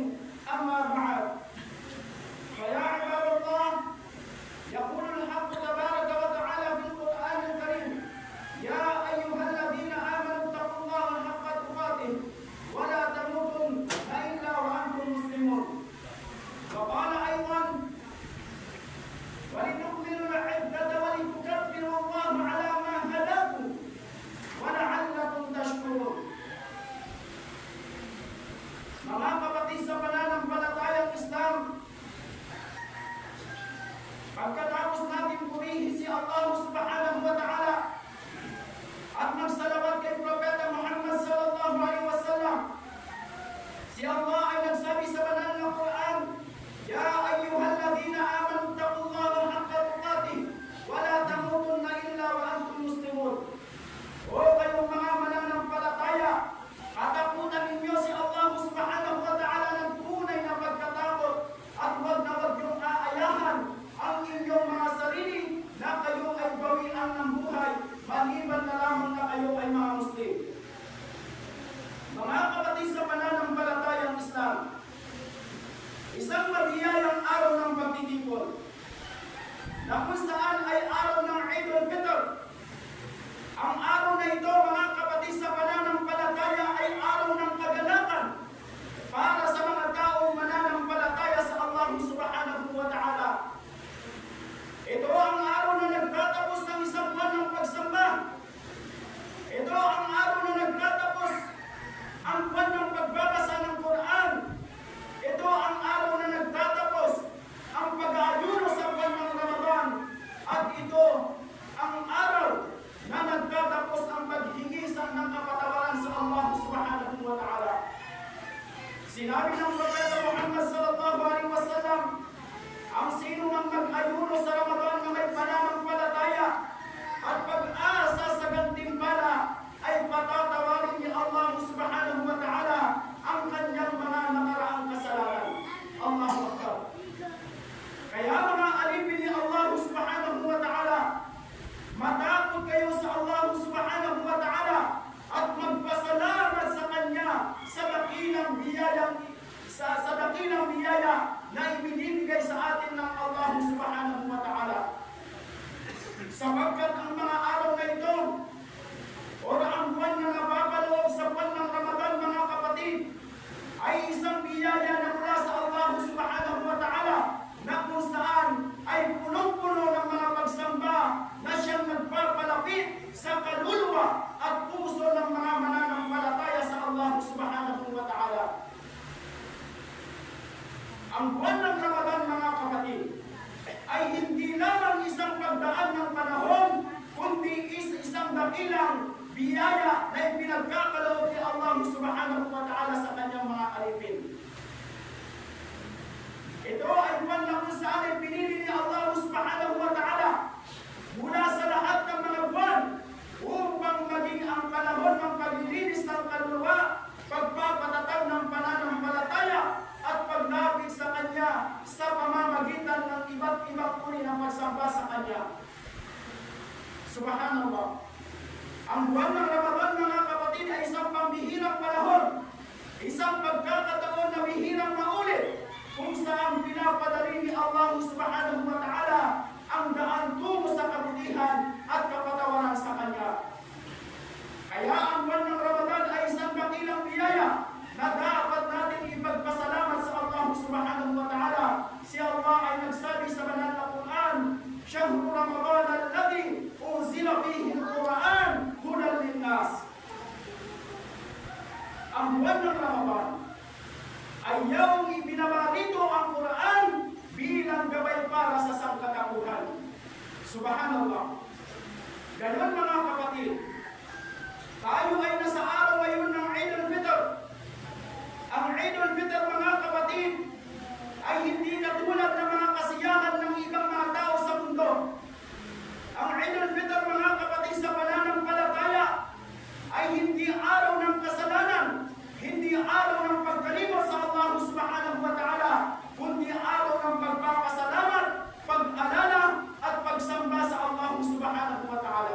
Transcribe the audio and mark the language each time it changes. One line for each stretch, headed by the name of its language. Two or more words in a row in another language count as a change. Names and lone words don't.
Arabic: أما بعد، فيا عباد الله، يقول الحق تبارك وتعالى في القرآن الكريم: يا أيها الذين آمنوا اتقوا الله حق تقاته ولا تموتن إلا وأنتم مسلمون. وقال أيضا: ولتكملوا العدة ولتكبروا الله على ما هداكم ولعلكم تشكرون.
Filipino: Mga kapatid sa pananampalatayang Islam, pagkatapos natin purihin si Allah
Arabic: سبحانه وتعالى
Filipino: at magsalawat kay Propeta Muhammad
Arabic: صلى الله عليه وسلم,
Filipino: si Allah ay nagsabi sa banal na Quran:
Arabic: يا أيها الذين آمنوا اتقوا الله حق تقاته ولا تموتن إلا وأنتم مسلمون.
Filipino: O kayong mga mananampalataya, katakutan ninyo si Allah
Arabic: سبحانه وتعالى
Filipino: ng tunay na pagkatakot at huwag na huwag yung aayahan ang inyong mga sarili na kayo ay bawian ng buhay, maliban na lamang na kayo ay mga Muslim. Mga kapatid sa pananampalatayang Islam, isang mabiyayang araw ng pagtitipon na kung saan ay araw ng Eid al-Fitr. Ang araw na ito, mga kapatid sa pananampalataya, ay araw ng kagalakan para sa mga taong mananampalataya sa Allah
Arabic: سبحانه وتعالى.
Filipino: Ito ang araw na nagtatapos ng isang buwan ng pagsamba. Ito ang araw na nagtatapos ang buwan ng pagbabasa ng Quran. Ito ang araw na nagtatapos ang pag-aayuno sa buwan ng Ramadan. At ito ang araw na nagtatapos ang paghingisan ng kapatawaran sa Allah
Arabic: سبحانه وتعالى.
Filipino: Sinabi ng Propeta Muhammad
Arabic: صلى الله عليه وسلم,
Filipino: ang sino mang mag-ayuno sa Ramadan na may pananampalataya at pag-asa sa gantimpala ay patatawarin ni Allah
Arabic: سبحانه وتعالى
Filipino: ang kanyang mga nakaraang kasalanan.
Arabic: الله أكبر.
Filipino: Kaya mga alipin ni Allah
Arabic: سبحانه وتعالى,
Filipino: matakot kayo sa Allah
Arabic: سبحانه وتعالى
Filipino: at magpasalamat sa Kanya sa dakilang biyaya na ibinibigay sa atin ng Allah
Arabic: سبحانه وتعالى.
Filipino: Sapagkat ang mga araw na ito o ang buwan na nababaloob sa buwan ng Ramadan, mga kapatid, ay isang biyaya na mula sa Allah
Arabic: سبحانه وتعالى
Filipino: na kung saan ay punong-puno ng mga pagsamba na siyang nagpapalapit sa kaluluwa at puso ng mga mananampalataya sa Allah
Arabic: سبحانه وتعالى.
Filipino: Ang buwan ng Ramadan, mga kapatid, ay hindi lamang isang pagdaan ng panahon, kundi isang dakilang biyaya na ipinagkakaloob ni Allah
Arabic: سبحانه وتعالى
Filipino: sa kanyang mga alipin. Ito ay buwan na kung saan ay pinili ni Allah
Arabic: سبحانه وتعالى
Filipino: mula sa lahat ng mga buwan upang maging ang panahon ng paglilinis ng kaluluwa, pagpapatatag ng pananampalataya at paglapit sa Kanya sa pamamagitan ng iba't ibang uri ng pagsamba sa Kanya. Subhanallah. Ang buwan ng Ramadan, mga kapatid, ay isang pambihirang panahon, isang pagkakataon na bihirang maulit, kung saan pinapadali ni Allah
Arabic: سبحانه وتعالى
Filipino: ang daan tungo sa kabutihan at kapatawaran sa Kanya. Kaya ang buwan ng Ramadan ay isang dakilang biyaya na dapat natin ipagpasalamat sa Allah
Arabic: سبحانه وتعالى.
Filipino: Si Allah ay nagsabi sa banal na Quran,
Arabic: شهر رمضان الذي أنزل فيه القرآن هدى للناس.
Filipino: ang buwan ng Ramadan ay yung ibinabarito ang Quran bilang gabay para sa sangkatauhan. Subhanallah. Ganon mga kapatid, tayo ay nasa araw ngayon ng Eid al-Fitr. Ang Eid al-Fitr mga kapatid ay hindi katulad ng mga kasiyahan ng ibang mga tao sa mundo. Ang Eid al-Fitr mga kapatid sa pananampalataya ay hindi araw ng kasalanan, hindi araw ng pagkalimot sa Allah
Arabic: سبحانه وتعالى,
Filipino: kundi araw ng pagpapasalamat, pag-alala at pagsamba sa Allah
Arabic: سبحانه وتعالى.